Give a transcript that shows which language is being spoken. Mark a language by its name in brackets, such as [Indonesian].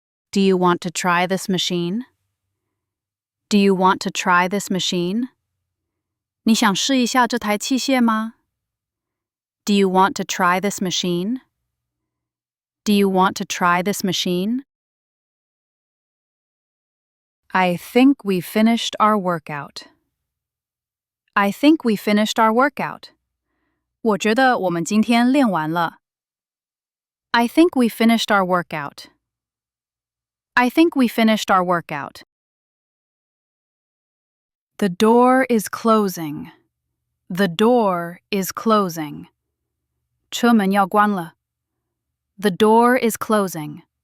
[English] Do you want to try this machine? Do you want to try this machine? [Chinese] 你想试一下这台器械吗？ [English] Do you want to try this machine? Do you want to try this machine? I think we finished our workout. I think we finished our workout. [Chinese] 我觉得我们今天练完了。 [English] I think we finished our workout. I think we finished our workout. The door is closing. The door is closing. [Chinese] 车门要关了。 [English] The door is closing.